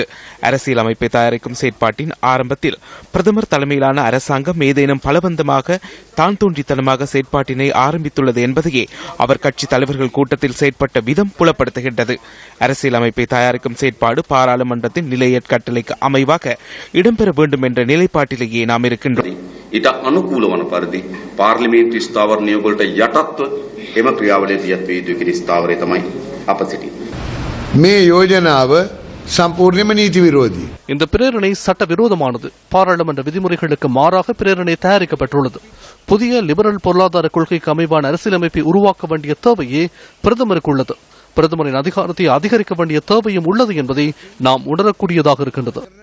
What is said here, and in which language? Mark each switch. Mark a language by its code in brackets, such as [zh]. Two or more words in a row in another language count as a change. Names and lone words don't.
[ta] அரசியலமைப்பை தயாரிக்கும் செயற்பாட்டின் ஆரம்பத்தில் பிரதமர் தலைமையிலான அரசாங்கம் ஏதேனும் பலவந்தமாக தான் தோன்றித்தனமாக செயற்பாட்டினை ஆரம்பித்துள்ளது என்பதையே அவர் கட்சி தலைவர்கள் கூட்டத்தில் செயற்பட்ட விதம் புலப்படுத்துகின்றது. அரசியலமைப்பை தயாரிக்கும் செயற்பாடு பாராளுமன்றத்தின் நிலையற் கட்டளைக்கு அமைவாக இடம்பெற வேண்டும் என்ற நிலைப்பாட்டிலேயே நாம் இருக்கின்றோம். [si] ඊට අනුකූල වන පරිදි පාර්ලිමේන්තු ස්ථාවර නියෝගවලට යටත්ව එම ක්‍රියාවලිය දියත් වේ යුතු කියන ස්ථාවරය තමයි අප සිටින්නේ. මේ යෝජනාව සම්පූර්ණයෙන්ම නීති විරෝධී. [ta] இந்த பிரேரணை சட்ட விரோதமானது. பாராளுமன்ற விதிமுறைகளுக்கு மாறாக பிரேரணை தயாரிக்கப்பட்டுள்ளது. புதிய லிபரல் பொருளாதார கொள்கைக்கு அமைவான அரசியலமைப்பை உருவாக்க வேண்டிய தேவையே பிரதமருக்கு உள்ளது. பிரதமரின் அதிகாரத்தை அதிகரிக்க வேண்டிய தேவையும் உள்ளது என்பதை நாம் உணரக்கூடியதாக இருக்கின்றது.